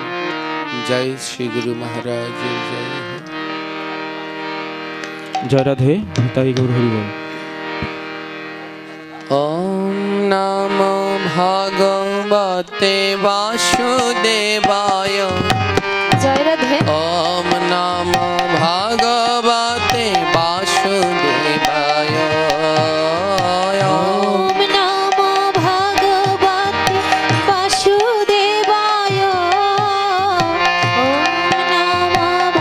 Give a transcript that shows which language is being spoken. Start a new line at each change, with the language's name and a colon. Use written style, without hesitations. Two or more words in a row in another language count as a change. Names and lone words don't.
Bangla: জয় শ্রী গুরু মহারাজ জয়। জয় রাধে নিতাই গৌর হরি বল।
Sanskrit: ওম নমো ভগবতে বাসুদেবায়।
Bangla: জয় রাধে।
Sanskrit: ওম নমো ভগবতে বাসুদেবায়। ওম নমো ভগবতে বাসুদেবায়। ওম নমো